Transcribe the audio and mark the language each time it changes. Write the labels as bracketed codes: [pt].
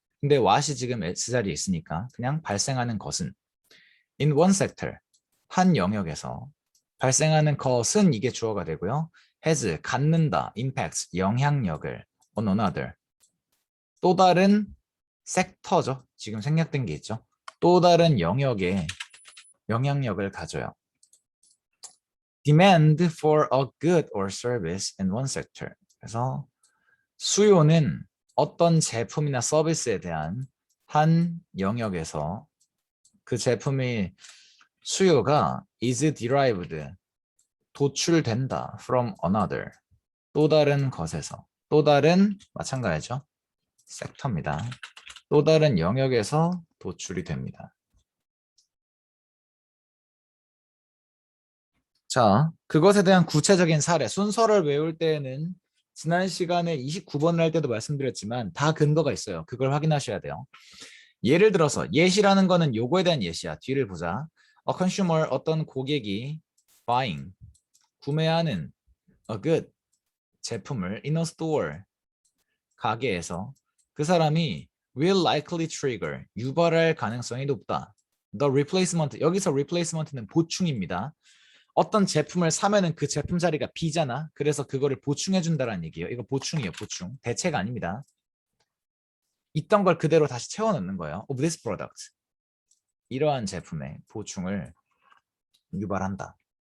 [ko] 근데 what이 지금 S 자리에 있으니까 그냥 발생하는 것은 in one sector, 한 영역에서 발생하는 것은 이게 주어가 되고요. has, 갖는다, impacts, 영향력을 on another, 또 다른 섹터죠. 지금 생략된 게 있죠. 또 다른 영역에 영향력을 가져요. [en] demand for a good or service in one sector. [ko] 그래서 수요는 어떤 제품이나 서비스에 대한 한 영역에서 그 제품이 수요가 is derived, 도출된다 from another, 또 다른 것에서, 또 다른 마찬가지죠. 섹터입니다. 또 다른 영역에서 도출이 됩니다. 자, 그것에 대한 구체적인 사례, 순서를 외울 때에는 지난 시간에 29번을 할 때도 말씀드렸지만 다 근거가 있어요. 그걸 확인하셔야 돼요. 예를 들어서 예시라는 거는 요거에 대한 예시야. 뒤를 보자. [en] A consumer, 어떤 고객이 buying, 구매하는 a good, 제품을 in a store, 가게에서 그 사람이 will likely trigger, 유발할 가능성이 높다. [ko] The replacement, 여기서 replacement는 보충입니다. 어떤 제품을 사면은 그 제품 자리가 비잖아. 그래서 그거를 보충해 준다라는 얘기예요. 이거 보충이에요, 보충. 대체가 아닙니다. 있던 걸 그대로 다시 채워 넣는 거예요. [en] Of this product. [ko] 이러한 제품의 보충을 유발한다.